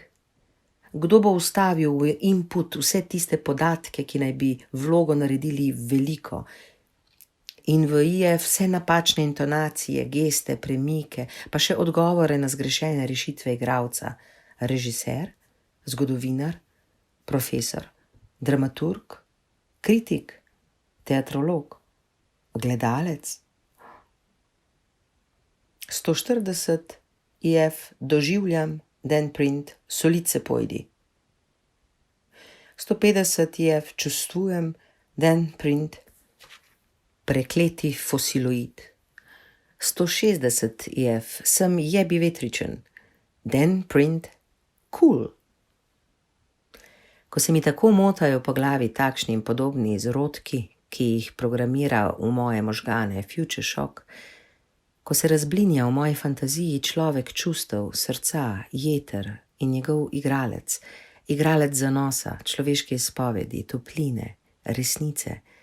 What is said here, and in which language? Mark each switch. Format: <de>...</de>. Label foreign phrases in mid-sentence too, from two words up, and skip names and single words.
<sl>Kdo bo vstavil v input vse tiste podatke, ki naj bi vlogo naredili veliko, in v IE vse napačne intonacije, geste, premike, pa še odgovore na zgrešene rešitve igralca? Režiser, zgodovinar, profesor, dramaturg, kritik, teatrolog, gledalec? 140 IF doživljam,</sl> <en>then print,</en> <sl>solice pojdi.</sl> <en>150 IF čustvujem, then print,</en> <sl>prekleti fosiloid. 160 IF sem jebi vetričen,</sl> <en>then print, cool.</en> <sl>Ko se mi tako motajo po glavi takšni in podobni izrodki, ki jih programira v moje možgane Future Shock, ko se razblinja v moji fantaziji človek čustev, srca, jeter in njegov igralec, igralec zanosa, človeške izpovedi, topline, resnice,</sl>